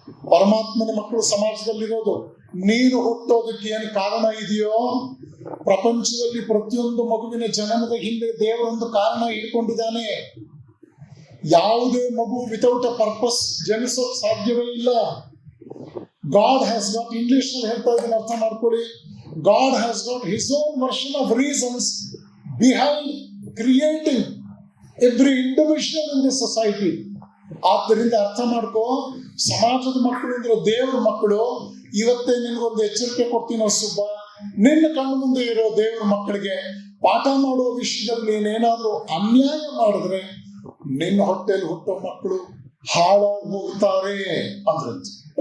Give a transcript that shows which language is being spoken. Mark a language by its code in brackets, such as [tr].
[kn] ಪರಮಾತ್ಮನ ಮಕ್ಕಳು ಸಮಾಜದಲ್ಲಿರೋದು. ನೀನು ಹುಟ್ಟೋದಕ್ಕೆ ಏನು ಕಾರಣ ಇದೆಯೋ, ಪ್ರಪಂಚದಲ್ಲಿ ಪ್ರತಿಯೊಂದು ಮಗುವಿನ ಜನನದ ಹಿಂದೆ ದೇವರೊಂದು ಕಾರಣ ಇಟ್ಕೊಂಡಿದ್ದಾನೆ. ಯಾವುದೇ ಮಗು [en] without a purpose [kn] ಜನಿಸೋಕ್ ಸಾಧ್ಯವೇ ಇಲ್ಲ. [en] God has got, [kn] ಇಂಗ್ಲಿಷ್ ನಲ್ಲಿ ಹೇಳ್ತಾ ಇದ್ದೀನಿ, ಅರ್ಥ ಮಾಡ್ಕೊಳ್ಳಿ. [en] God has got his own version of reasons behind creating every individual in this society. [kn] ಆದ್ದರಿಂದ ಅರ್ಥ ಮಾಡ್ಕೋ, ಸಮಾಜದ ಮಕ್ಕಳು ಅಂದ್ರೆ ದೇವರ ಮಕ್ಕಳು. ಇವತ್ತೇ ನಿನ್ಗೊಂದು ಎಚ್ಚರಿಕೆ ಕೊಡ್ತೀನೋ ಸುಬ್ಬ, ನಿನ್ನ ಕಣ್ಣು ಮುಂದೆ ಇರೋ ದೇವರ ಮಕ್ಕಳಿಗೆ ಪಾಠ ಮಾಡುವ ವಿಷಯದಲ್ಲಿ ನೀನೇನಾದ್ರೂ ಅನ್ಯಾಯ ಮಾಡಿದ್ರೆ ನಿನ್ನ ಹೊಟ್ಟೆಯಲ್ಲಿ ಹುಟ್ಟೋ ಮಕ್ಕಳು ಹಾಳಾಗಿ ಹೋಗ್ತಾರೆ ಅಂದ್ರಂತೆ.